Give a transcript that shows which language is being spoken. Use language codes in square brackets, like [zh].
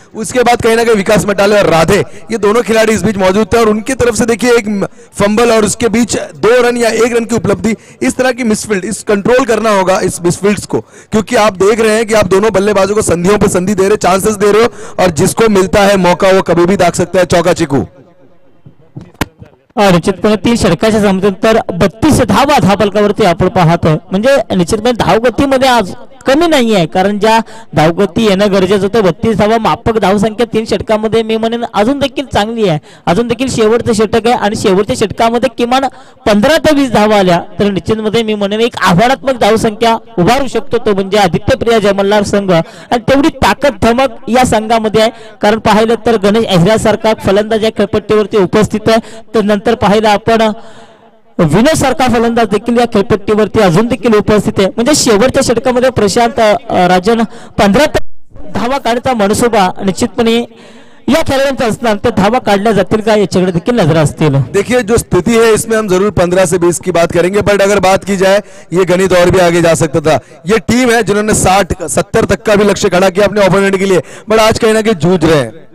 [hi] उसके बाद कहीं ना कहीं विकास मटाले और राधे ये दोनों खिलाड़ी इस बीच मौजूद थे, और उनकी तरफ से देखिए एक फंबल और उसके बीच 2 रन या 1 रन की उपलब्धि। इस तरह की मिसफील्ड, इस कंट्रोल करना होगा इस मिसफील्ड्स को, क्योंकि आप देख रहे हैं कि आप दोनों बल्लेबाजों को संधियों पर संधि दे रहे, चांसेस दे रहे हो, और जिसको मिलता है मौका वो कभी भी दाग सकता है। चौका चिकू [mr] निश्चितपणे 3 षटकाच्या समतंतर 32 धावा धावफलकावरती आपण पाहतोय. म्हणजे निश्चितपणे धावगतीमध्ये आज कमी नाही आहे, कारण ज्या धावगती येणं गरजेचं होतं 32 धावा माफक धावसंख्या 3 षटकामध्ये मी म्हणेन अजून देखील चांगली आहे. अजून देखील शेवटचं षटक आहे आणि शेवटच्या षटकामध्ये किमान 15 ते 20 धावा आल्या तर निश्चितमध्ये मी म्हणेन एक आव्हानात्मक धावसंख्या उभारू शकतो, तो म्हणजे आदित्यप्रिया जयमल्लार संघ. आणि तेवढी ताकद धमक या संघामध्ये आहे, कारण पाहिलं तर गणेश अहिऱ्यासारखा फलंदाज या खेळपट्टीवरती उपस्थित आहे. तर नंतर पाहिलं आपण विनोद सारखा फलंदाज देखील या खेळपट्टीवरती अजून देखील उपस्थित आहे. म्हणजे शेवटच्या षटकामध्ये प्रशांत राजन 15 धावा काढण्याचा मनसुबा निश्चितपणे या खेळाडूंचा असणार, तर धावा काढल्या जातील का याच्याकडे देखील नजर असतील. [hi] देखिए जो स्थिति है इसमें हम जरूर 15 से 20 की बात करेंगे, बट अगर बात की जाए ये गणित और भी आगे जा सकता था. ये टीम है जिन्होंने 60-70 तक का भी लक्ष्य खड़ा किया अपने ओपोनेंट के लिए, बट आज कहीं ना कहीं जूझ रहे हैं.